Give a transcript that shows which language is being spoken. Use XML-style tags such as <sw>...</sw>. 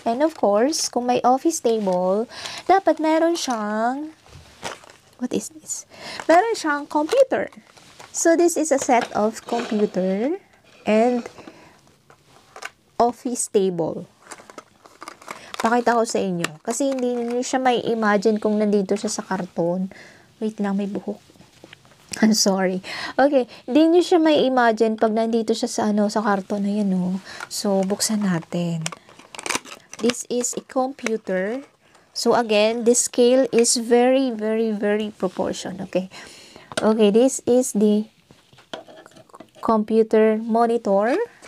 <en>And of course,</en> <tl>kung may</tl> <en>office table,</en> <tl>dapat meron siyang,</tl> <en>what is this?</en> <tl>Meron siyang</tl> <en>computer. So, this is a set of computer and office table.</en> <tl>Pakita ko sa inyo. Kasi hindi niyo siya may imagine kung nandito siya sa karton. Wait lang, may buhok.</tl> <en>I'm sorry.</en> <tl>Okay, hindi niyo siya may imagine pag nandito siya sa sa karton na yan, oh.</tl> <en>So,</en> <tl>buksan natin.</tl> <en>This is a computer. So, again, this scale is very, very, very proportion. Okay. Okay, this is the computer monitor.</en>